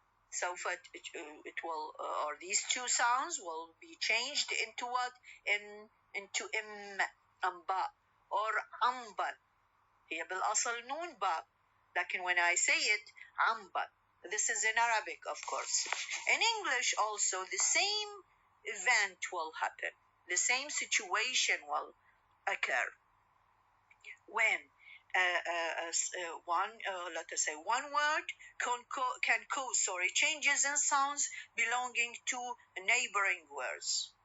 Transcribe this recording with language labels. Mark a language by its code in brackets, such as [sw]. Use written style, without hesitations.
[en] سوف it will or these two sounds will be changed into what? Into أنباء or أنباء. [ar] هي بالأصل نون باء، لكن [en] when I say it [ar] أنباء. [en] This is in Arabic, of course. In English also the same event will happen. The same situation will occur when let us say one word can cause changes in sounds belonging to neighboring words.